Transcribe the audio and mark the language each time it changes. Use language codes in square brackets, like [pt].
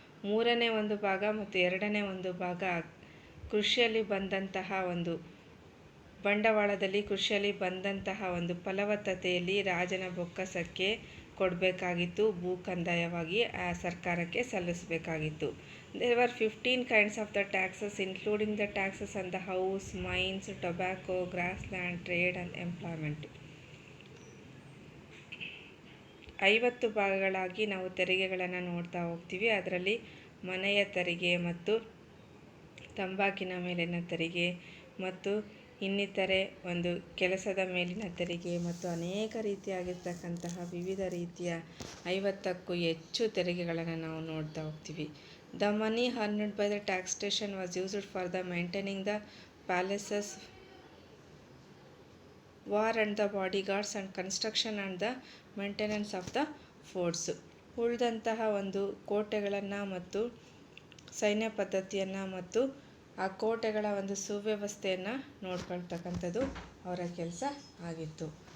[kn] 3ನೇ ಒಂದು ಭಾಗ ಮತ್ತು 2ನೇ ಒಂದು ಭಾಗ ಕೃಷಿಯಲ್ಲಿ ಬಂದಂತಹ ಒಂದು ಬಂಡವಾಳದಲ್ಲಿ, ಕೃಷಿಯಲ್ಲಿ ಬಂದಂತಹ ಒಂದು ಫಲವತ್ತತೆಯಲ್ಲಿ ರಾಜನ ಬೊಕ್ಕಸಕ್ಕೆ ಕೊಡಬೇಕಾಗಿತ್ತು, ಭೂ ಕಂದಾಯವಾಗಿ ಸರ್ಕಾರಕ್ಕೆ ಸಲ್ಲಿಸಬೇಕಾಗಿತ್ತು. [en] There were 15 kinds of the taxes, including the taxes on the house, mines, tobacco, grassland, trade and employment. [kn] 50 ಭಾಗಗಳಾಗಿ ನಾವು ತೆರಿಗೆಗಳನ್ನು ನೋಡ್ತಾ ಹೋಗ್ತೀವಿ. ಅದರಲ್ಲಿ ಮನೆಯ ತೆರಿಗೆ ಮತ್ತು ತಂಬಾಕಿನ ಮೇಲಿನ ತೆರಿಗೆ ಮತ್ತು ಇನ್ನಿತರೆ ಒಂದು ಕೆಲಸದ ಮೇಲಿನ ತೆರಿಗೆ ಮತ್ತು ಅನೇಕ ರೀತಿಯಾಗಿರ್ತಕ್ಕಂತಹ ವಿವಿಧ ರೀತಿಯ 50ಕ್ಕೂ ಹೆಚ್ಚು ತೆರಿಗೆಗಳನ್ನು ನಾವು ನೋಡ್ತಾ ಹೋಗ್ತೀವಿ. [en] The money earned by the taxation was used for the maintaining the palaces, war and the bodyguards, and construction and the maintenance of the forts. [kn] ಉಳಿದಂತಹ ಒಂದು ಕೋಟೆಗಳನ್ನು ಮತ್ತು ಸೈನ್ಯ ಪದ್ಧತಿಯನ್ನು ಮತ್ತು ಆ ಕೋಟೆಗಳ ಒಂದು ಸುವ್ಯವಸ್ಥೆಯನ್ನು ನೋಡ್ಕೊಳ್ತಕ್ಕಂಥದ್ದು ಅವರ ಕೆಲಸ ಆಗಿತ್ತು.